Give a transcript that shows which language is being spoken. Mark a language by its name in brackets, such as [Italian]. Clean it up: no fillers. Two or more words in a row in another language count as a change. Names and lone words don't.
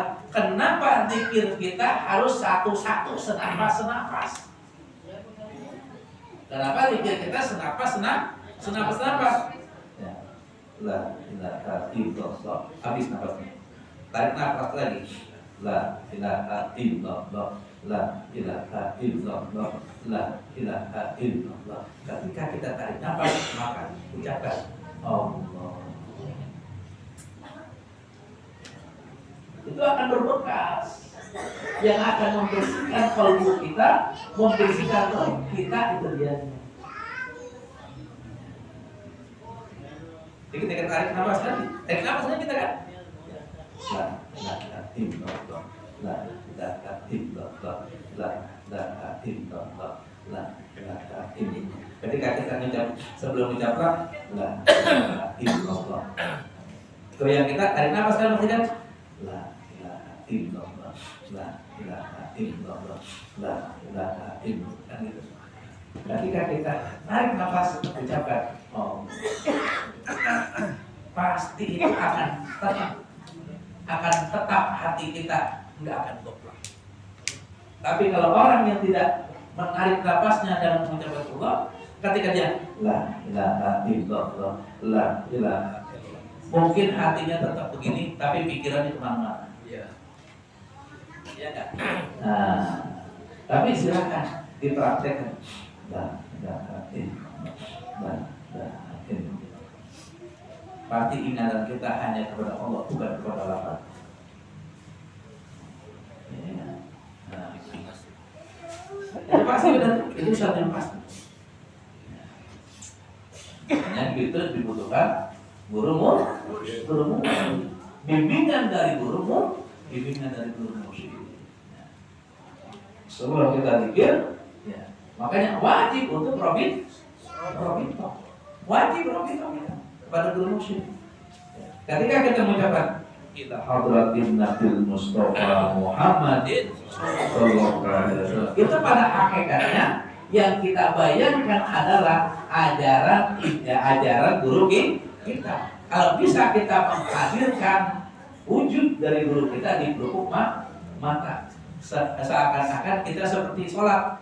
[Indonesian] Kenapa zikir kita harus satu-satu, senapas? Kenapa zikir kita senapas? [Arabic] Ya. لا إله إلا الله. [Indonesian] Habis nafasnya. Tarik nafas lagi. [Arabic] لا إله إلا الله. لا إله إلا الله. لا إله إلا الله. [Indonesian] Ketika kita tarik nafas, maka ucapkan Allah. Itu akan berbekas yang akan membersihkan kalbu kita, membersihkan roh kita, itu dia. Jadi kita tarik nafas kan, tarik nafasnya kita kan. [Arabic] لا إله إلا الله، لا إله إلا الله، لا إله إلا الله، لا إله إلا الله. [Indonesian] Ketika kita mengucap, sebelum mengucap [Arabic] لا إله إلا الله, [Indonesian] itu yang kita tarik nafas kan maksudnya kan. [Arabic] لا إله إلا الله، لا إله إلا الله، لا إله إلا الله, [Indonesian] kan gitu. Ketika kita tarik nafas, ucapkan pasti itu akan tetap hati kita nggak akan goblok. Tapi kalau orang yang tidak menarik nafasnya dalam mengucapkan Allah, ketika dia [Arabic] لا إله إلا الله، لا إله إلا الله, [Indonesian] mungkin hatinya tetap begini, tapi pikirannya kemana-mana. Iya. Iya kan? Nah, tapi silakan dipraktekkan. [Arabic] لا إله إلا الله، لا إله إلا الله. [Indonesian] Pasti ingatan kita hanya kepada Allah, bukan kepada lapan. Ya. Nah, itu pasti benar, itu satu yang pasti. Hanya itu dibutuhkan guru bimbingan dari guru mursyid. Sebelum kita zikir, ya, makanya wajib untuk robit kita kepada guru mursyid. Ketika kita mengucapkan [Arabic] إلى حضرة النبي المصطفى محمد صلى الله عليه وسلم, [Indonesian] itu pada hakikatnya yang kita bayangkan adalah ajaran guru kita. Kalau bisa kita menghadirkan wujud dari guru kita di pelupuk mata, seakan-akan kita seperti sholat.